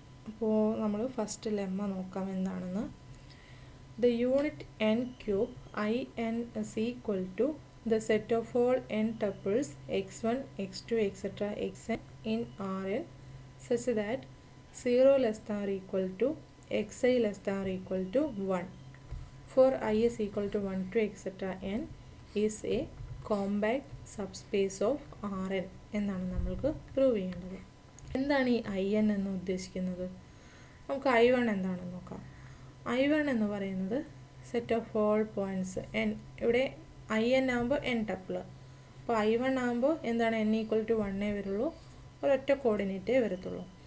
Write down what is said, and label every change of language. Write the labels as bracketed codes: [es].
[ml] അപ്പോൾ നമ്മൾ first lemma നോക്കാം എന്താണെന്ന്. [en] The unit n cube in is equal to the set of all n tuples x1, x2, etc. xn in Rn such that 0 less than or equal to xi less than or equal to 1 for I is equal to 1 to etc. n is a compact subspace of Rn [ml] എന്നാണ് നമ്മൾക്ക് prove ചെയ്യേണ്ടത്. എന്താണ് ഈ in എന്ന് ഉദ്ദേശിക്കുന്നത്? നമുക്ക് I1 എന്താണെന്ന് നോക്കാം. [en] I1 [ml] എന്ന് പറയുന്നത് [en] Set of all points n. [ml] ഇവിടെ in ആകുമ്പോൾ n ടപ്പിൾ. അപ്പോൾ I1 ആകുമ്പോൾ എന്താണ് n ഈക്വൽ ടു 1 വരുള്ളൂ, ഒരൊറ്റ കോർഡിനേറ്റേ വരത്തുള്ളൂ.